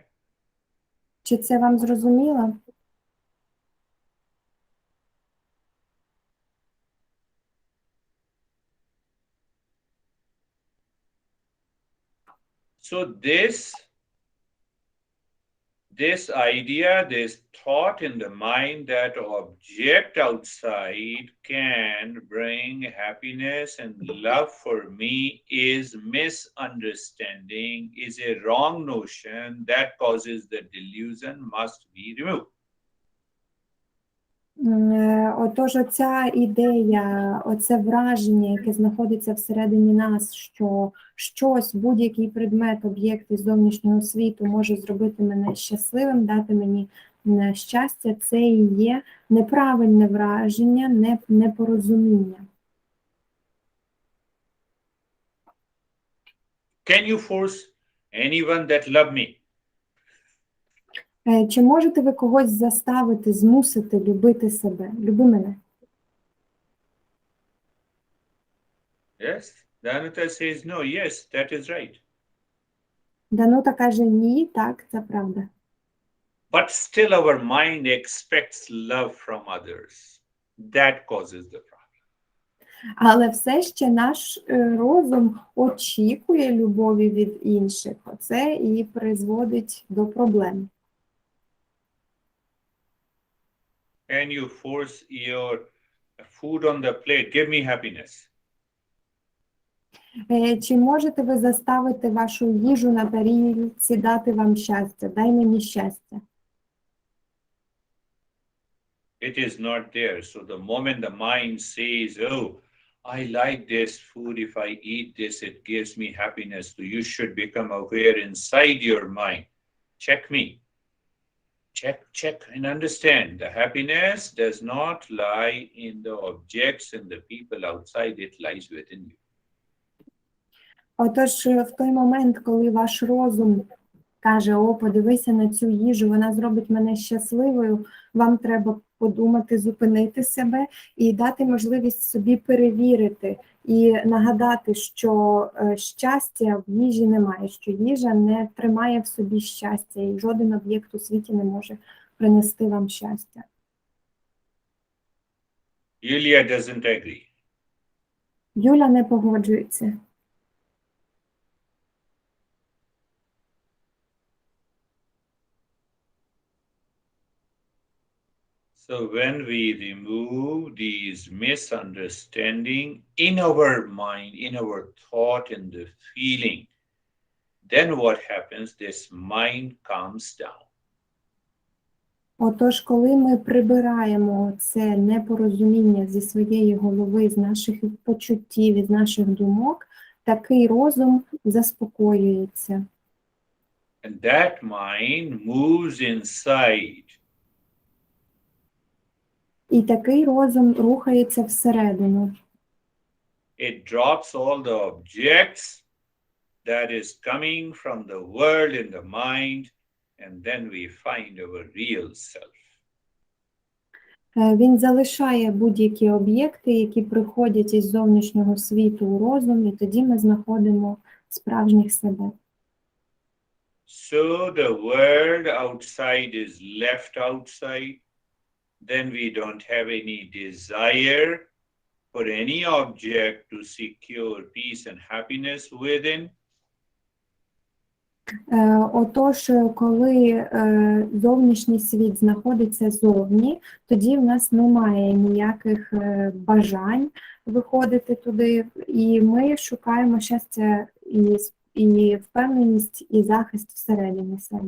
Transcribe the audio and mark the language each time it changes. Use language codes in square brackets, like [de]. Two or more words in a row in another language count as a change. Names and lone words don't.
[uk] Чи це вам зрозуміло? [en] So this idea, this thought in the mind that object outside can bring happiness and love for me is misunderstanding, is a wrong notion that causes the delusion must be removed. [uk] Отож, оця ідея, оце враження, яке знаходиться всередині нас, що щось, будь-який предмет, об'єкт із зовнішнього світу може зробити мене щасливим, дати мені щастя, це і є неправильне враження, непорозуміння. [en] Can you force anyone that love me? [uk] Чи можете ви когось заставити, змусити любити себе? Люби мене. [en] Yes. Danuta says no. Yes, that is right. [uk] Данута каже, ні, так, це правда. [en] But still our mind expects love from others. That causes the problem. [uk] Але все ще наш розум очікує любові від інших. Оце і призводить до проблем. [en] Can you force your food on the plate? Give me happiness. [uk] Чи можете ви заставити вашу їжу на тарілці дати вам щастя? Дай мені щастя. [en] It is not there. So the moment the mind says, oh, I like this food, if I eat this, it gives me happiness. So you should become aware inside your mind. Check me. Check and understand. The happiness does not lie in the objects and the people outside, it lies within you. [uk] Отож, в той момент, коли ваш розум каже, о, подивися на цю їжу, вона зробить мене щасливою, вам треба подумати, зупинити себе і дати можливість собі перевірити і нагадати, що щастя в їжі немає, що їжа не тримає в собі щастя, і жоден об'єкт у світі не може принести вам щастя. [en] Yulia doesn't agree. [uk] Юля не погоджується. [en] So when we remove these misunderstanding in our mind, in our thought and the feeling, then what happens? This mind calms down. [uk] Отож, коли ми прибираємо це непорозуміння зі своєї голови, з наших почуттів, із наших думок, такий розум заспокоюється. [en] And that mind moves inside. [uk] І такий розум рухається всередину. [en] It drops all the objects that is coming from the world in the mind, and then we find our real self. [uk] Він залишає будь-які об'єкти, які приходять із зовнішнього світу у розум, і тоді ми знаходимо справжніх себе. [en] So the world outside is left outside. Then we don't have any desire for any object to secure peace and happiness within. [uk] Отож, коли зовнішній світ знаходиться зовні, тоді в нас немає ніяких бажань виходити туди, і ми шукаємо щастя і впевненість, і захист всередині себе.